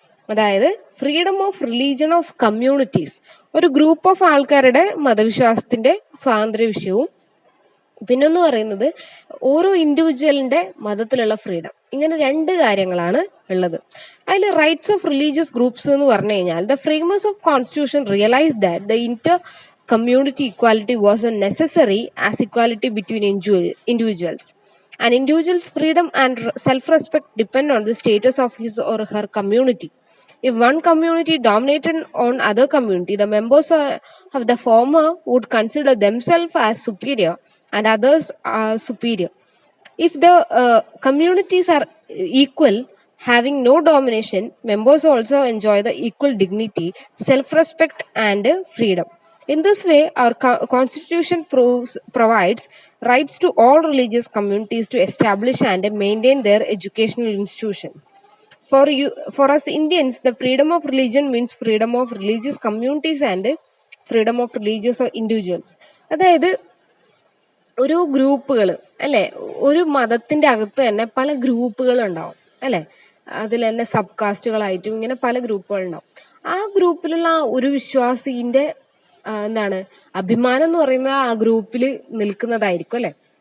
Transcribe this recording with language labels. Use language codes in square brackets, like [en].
[ml] അതായത് freedom of religion of communities, ഒരു group of ആൾക്കാരുടെ മതവിശ്വാസത്തിന്റെ സ്വാതന്ത്ര്യ വിഷയവും, പിന്നൊന്ന് പറയുന്നത് ഓരോ ഇൻഡിവിജ്വലിന്റെ മതത്തിലുള്ള ഫ്രീഡം. ഇങ്ങനെ രണ്ട് കാര്യങ്ങളാണ് ഉള്ളത്. അതിൽ [en] rights of religious groups [ml] എന്ന് പറഞ്ഞു കഴിഞ്ഞാൽ [en] The framers of constitution realise that the inter community equality was a necessary as equality between individuals. An individual's freedom and self-respect depend on the status of his or her community. If one community dominated on other community, the members of the former would consider themselves as superior and others are superior. If the communities are equal, having no domination, members also enjoy the equal dignity, self-respect and freedom. In this way, our constitution provides rights to all religious communities to establish and maintain their educational institutions. For us Indians, the freedom of religion means freedom of religious communities and freedom of religious individuals. [ml] അതായത് ഒരു ഗ്രൂപ്പുകൾ അല്ലെ, ഒരു മതത്തിന്റെ അകത്ത് തന്നെ പല ഗ്രൂപ്പുകൾ ഉണ്ടാവും അല്ലെ, അതിൽ തന്നെ സബ് കാസ്റ്റുകളായിട്ടും ഇങ്ങനെ പല ഗ്രൂപ്പുകൾ ഉണ്ടാവും. ആ ഗ്രൂപ്പിലുള്ള ഒരു വിശ്വാസിന്റെ എന്താണ് അഭിമാനം എന്ന് പറയുന്നത് ആ ഗ്രൂപ്പിൽ നിൽക്കുന്നതായിരിക്കും അല്ലെ.